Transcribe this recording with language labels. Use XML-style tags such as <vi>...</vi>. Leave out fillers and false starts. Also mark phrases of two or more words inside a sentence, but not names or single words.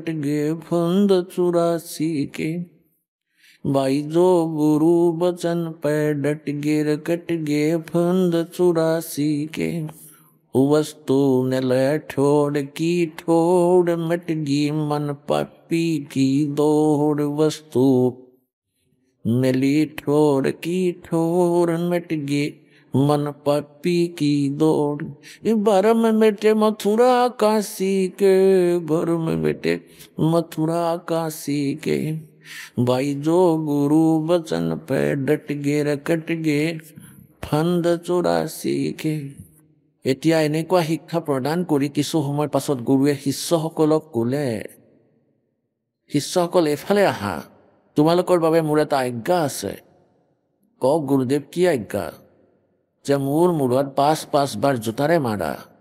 <hi>गे फंद 84 के, भाई जो गुरु बचन पे डट गे कट गे फंद 84 के, वस्तु ने ले ठोड़ की ठोड़ मिट गई मन पापी की दौड़, वस्तु ने ली ठोड़ की ठोड़ मिट गई मन पापी की दौड़। भर में बेटे मथुरा काशी के, भर में बेटे मथुरा काशी के, भाई जो गुरु बचन पे डट गे कट गे फंद 84 के।</hi> <as>এতিয়া এনেকুৱা শিক্ষা প্ৰদান কৰি কিছু সময়ৰ পাছত গুৰুৱে শিষ্যসকলক ক'লে, শিষ্যসকল এফালে আহা, তোমালোকৰ বাবে মোৰ এটা আজ্ঞা আছে। কওক গুৰুদেৱ, কি আজ্ঞা? যে মোৰ মূৰত ৫ বাৰ জোতাৰে মাৰা।</as>